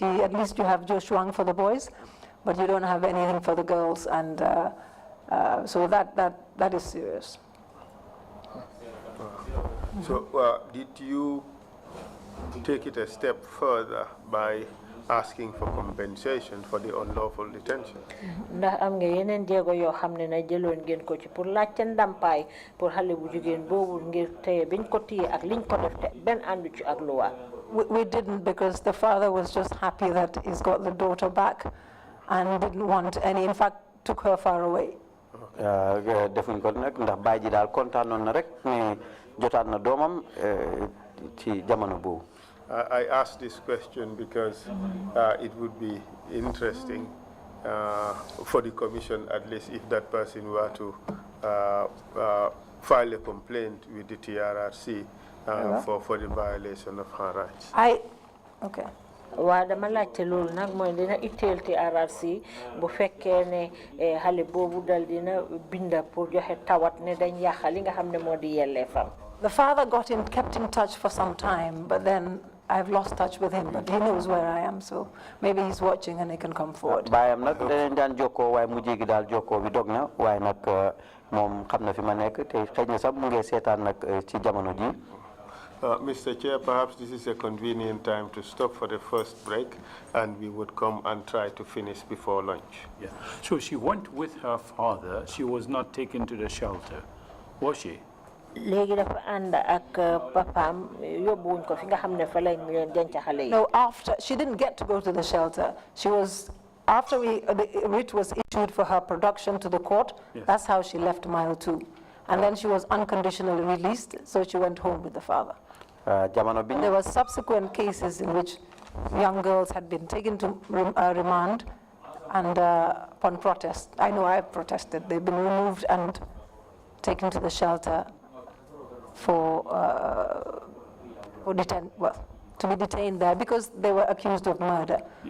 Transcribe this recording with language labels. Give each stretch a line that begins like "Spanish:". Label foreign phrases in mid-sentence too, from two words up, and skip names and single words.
English: At least you have Joshua for the boys, but you don't have anything for the girls. And so that is serious. So did you take it a step further by asking for compensation for the unlawful detention?
Wolof: Ndax am nga yeneen jéego yoo xam ne na jëloon ngeen ko ci pour laajte ndàmpaay pour xale bu jigéen boobu ngir téye biñ ko téye ak liñ ko def te benn àndu ci ak luwa.
English: We didn't, because the father was just happy that he's got the daughter back and didn't want any, in fact took her far away.
Wolof: defuñ ko nag ndax baay ji daal kontaanoon na rek ne jotaat na doomam ci jamono boobu.
English: I asked this question because it would be interesting for the commission, at least if that person were to file a complaint with the TRRC for the violation of her rights. Okay.
Wolof: Waa dama laajte loolu nag mooy dina itteel TRRC bu fekkee ne xale boobu dal dina binda pour joxe tawat ne dañ yàq li nga xam ne moo di yelleefam.
English: The father kept in touch for some time, but then I've lost touch with him, but he knows where I am, so maybe he's watching and he can come forward.
Wolof: Bayam nak dañ daan jokkoo waaye mujjee gi daal jokkoo bi dog na waaye nag moom xam na fi ma nekk te xëy na sax mu ngi seetaan nag ci jamono ji.
English: Mr. Chair, perhaps this is a convenient time to stop for the first break, and we would come and try to finish before lunch. Yeah. So she went with her father. She was not taken to the shelter, was she?
Wolof: Léegi dafa ànd ak papaam yóbbuwuñ ko fi nga xam ne fa lañ leen denc xale yi.
English: No, she didn't get to go to the shelter. After the writ was issued for her production to the court, yes. That's how she left mile 2. And then she was unconditionally released, so she went home with the father. There were subsequent cases in which young girls had been taken to remand, and upon protest, I know I protested, they've been removed and taken to the shelter to be detained there because they were accused of murder, yeah.